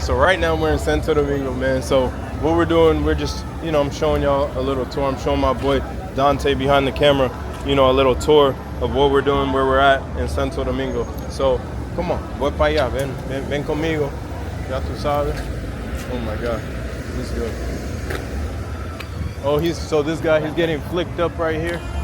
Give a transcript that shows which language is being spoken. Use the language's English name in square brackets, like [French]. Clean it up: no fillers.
[English] So right now we're in Santo Domingo, man. So what we're doing, we're just, I'm showing y'all a little tour. I'm showing my boy Dante behind the camera, a little tour of what we're doing, where we're at in Santo Domingo. So come on, [Spanish] voy para allá, ven conmigo. Ya tú sabes. [English] Oh my God, he's good. Oh, so this guy, he's getting flicked up right here.